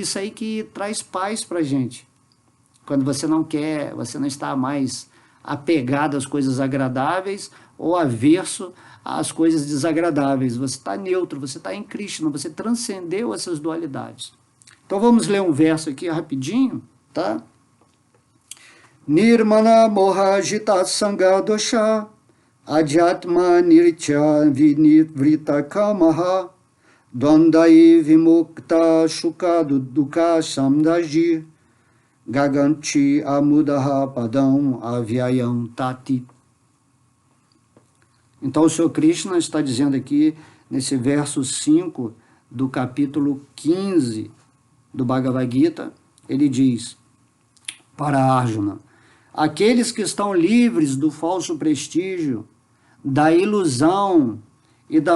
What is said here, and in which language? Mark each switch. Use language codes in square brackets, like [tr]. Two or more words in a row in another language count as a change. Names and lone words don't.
[pt] Isso aí que traz paz para a gente. Quando você não quer, você não está mais apegado às coisas agradáveis ou averso às coisas desagradáveis. Você está neutro, você está em Krishna, você transcendeu essas dualidades. Então vamos ler um verso aqui rapidinho, tá? [sa] निर्माना मोहजिता सङ्ग दोषा अध्यात्म नित्या विनिवृत्त कामाः द्वन्द्वैर् विमुक्ताः सुख दुःख संज्ञैर् गच्छन्ति अमूढाः पदम् अव्ययम् तत्. [pt] Então o Senhor Krishna está dizendo aqui, nesse verso 5 do capítulo 15 do Bhagavad Gita, ele diz para Arjuna, aqueles que estão livres do falso prestígio, da ilusão e da